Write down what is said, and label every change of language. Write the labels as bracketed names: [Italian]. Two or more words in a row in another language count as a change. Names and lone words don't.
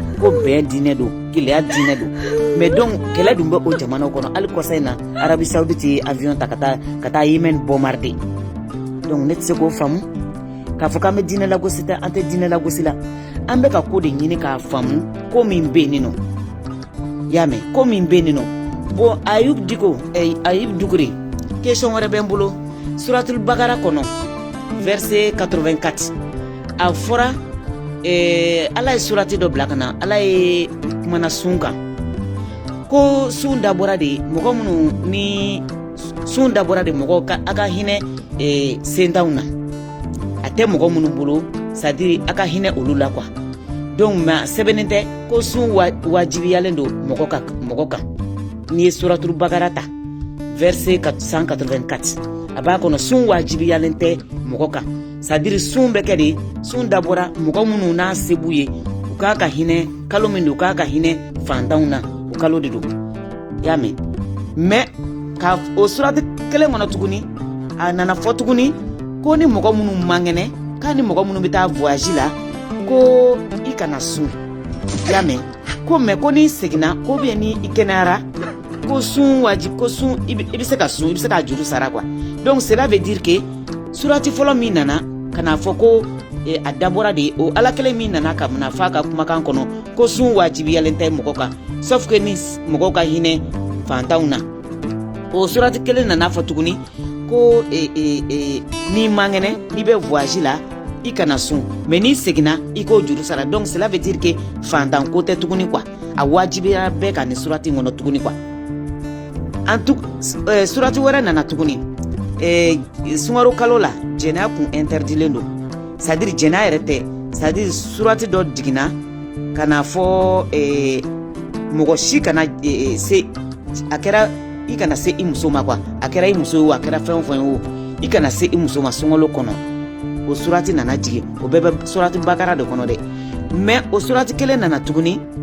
[Bambara] ko bɛn diinɛ don keleya diinɛ don [French] mais donc [Bambara] kɛlɛ dun bɛ o jamanaw kɔnɔ hali kɔsa in na arabi saoudite ye avion ta ka taa yemen bombarder donc ne tɛ se k'o faamu k'a fɔ k'an bɛ diinɛ lagosi tɛ an tɛ diinɛ lagosi la an bɛ ka ko de ɲini k'a faamu ko min bɛ yen nɔ y'a mɛn ko min bɛ yen nɔ bon ayub dukure question wɛrɛ bɛ n bolo suratul bakara kɔnɔ verset 84 a fɔra ala ye surati dɔ bila ka na ala ye kumana sun kan ko sun dabɔra de mɔgɔ minnu ni sun dabɔra de mɔgɔ a ka hinɛ sentanw na a tɛ mɔgɔ minnu bolo [French] c'est à dire [Bambara] a ka hinɛ olu la [French] quoi donc mais [Bambara] sɛbɛnnen tɛ ko sun wajibiyalen don mɔgɔ kan n'i ye suratul bakara ta verset 184 a b'a kɔnɔ sun wajibiyalen tɛ mɔgɔ kan [French] c'est à dire [Bambara] sun bɛ kɛ de sun dabɔra mɔgɔ minnu n'a se b'u ye u k'a ka hinɛ kalo min don u k'a ka hinɛ fantanw na o kalo de don y'a mɛn mais ka o surati kelen kɔnɔ tuguni a nana fɔ tuguni ko ni mɔgɔ minnu man kɛnɛ k'a ni mɔgɔ minnu bɛ taa voyage la ko i kana sun y'a mɛn ko mais ko n'i seginna ko bien ni i kɛnɛyara ko sun ko sun i bɛ se ka sun i bɛ se ka juru sara [French] quoi donc cela veut dire que [Bambara] surati fɔlɔ min nana kana fɔ ko a dabɔra de o ala kelen min nana ka na fɔ a ka kumakan kɔnɔ ko sun wajibiyalen tɛ mɔgɔ kan [French] sauf que [Bambara] ni mɔgɔw ka hinɛ fantanw na o surati kelen nana fɔ tuguni ko n'i man kɛnɛ n'i bɛ voyage la i kana sun mais n'i seginna i k'o juru sara [French] donc cela veut dire que [Bambara] fantan ko tɛ tuguni quoi a wajibiyara bɛɛ ka nin surati kɔnɔ tuguni [French] quoi en tout [Bambara] surati wɛrɛ nana tuguni sunkaro kalo la jɛnɛya kun interdilen don [French] c'est à dire [Bambara] jɛnɛya yɛrɛ tɛ [French] c'est à dire [Bambara] surati dɔ jiginna ka na fɔ mɔgɔ si kana se a kɛra i kana se i muso ma quoi a kɛra i muso ye o a kɛra fɛn o fɛn ye o i kana se i muso ma sunkalo kɔnɔ o surati nana jigin o bɛɛ bɛ surati bakara de kɔnɔ dɛ mais o surati kelen nana tuguni